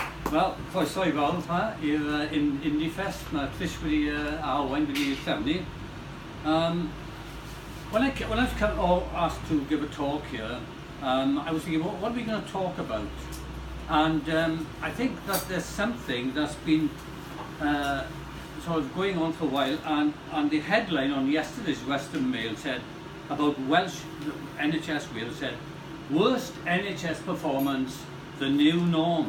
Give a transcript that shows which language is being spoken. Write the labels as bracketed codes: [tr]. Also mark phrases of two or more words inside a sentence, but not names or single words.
[cy] Wel, croeso I fawr i'r Fringefest. Mae Trish wedi arwain wedi trefnu. [en] When I was asked to give a talk here, I was thinking, what are we going to talk about? And I think that there's something that's been sort of going on for a while, and the headline on yesterday's Western Mail said about Welsh NHS Wales said, worst NHS performance, the new norm.